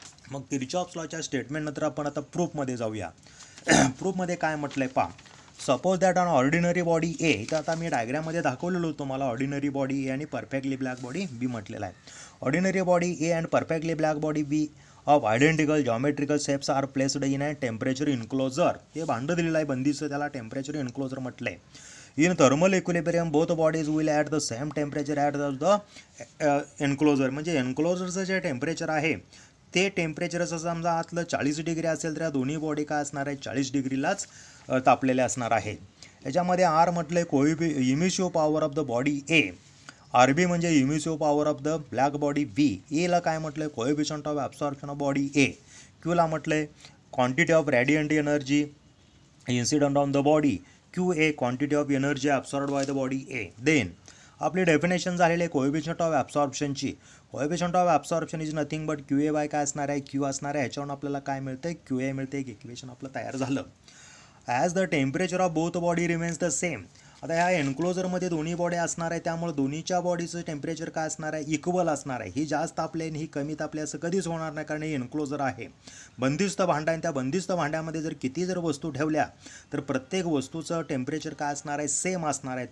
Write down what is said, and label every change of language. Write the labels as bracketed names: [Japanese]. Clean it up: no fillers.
[Marathi] मग Kirchhoff's लॉच्या statement नंतर आपण आता प्रूफमध्ये जाऊया. प्रूफमध्ये काय म्हटलं आहे पहा, [English] suppose that on ordinary body A, [Marathi] तर आता मी डायग्राममध्ये दाखवलेलो होतो मला ऑर्डिनरी बॉडी ए आणि परफेक्टली ब्लॅक बॉडी बी म्हटलेला आहे. [English] Ordinary body A and perfectly black body B of identical geometrical shapes are placed in a temperature enclosure. [Marathi] हे भांडं दिलेलं आहे बंदीचं, त्याला टेम्परेचर इन्क्लोजर म्हटलं आहे. [English] In thermal equilibrium both bodies will at the same temperature at the enclosure. [Marathi] म्हणजे एन्क्लोजरचं जे टेम्परेचर आहे ते टेम्परेचरचं समजा आतलं 40 डिग्री असेल तर या दोन्ही बॉडी काय असणार आहे, 40 डिग्रीलाच तापलेले असणार आहेत. याच्यामध्ये आर म्हटलं आहे [English] emissive power of the body A, RB म्हणजे emissive power of the black body B, [Marathi] एला काय म्हटलं आहे [English] coefficient of absorption of body A, [Marathi] क्यूला म्हटलं आहे [English] Quantity of radiant energy incident on the body, Q A quantity of energy absorbed by the body A. [Marathi] Then आपली definition झालेली आहे coefficient of ॲब्सॉर्प्शनची. [English] coefficient of absorption is nothing but Q A by [Marathi] काय असणार आहे, Q असणार आहे. ह्याच्यावरून आपल्याला काय मिळतं, क्यू ए मिळते. एक इक्वेशन आपलं तयार झालं. [English] As the temperature of both body remains the same. [Marathi] आता ह्या एन्क्लोजरमध्ये दोन्ही बॉडी असणार आहे, त्यामुळे दोन्हीच्या बॉडीचं टेम्परेचर काय असणार आहे, इक्वल असणार आहे. ही जास्त तापले आणि ही कमी तापले असं कधीच होणार नाही, कारण हे एन्क्लोजर आहे, बंदिस्त भांडा आहे. त्या बंदिस्त भांड्यामध्ये जर किती जर वस्तू ठेवल्या तर प्रत्येक वस्तूचं टेम्परेचर काय असणार आहे, सेम असणार आहे.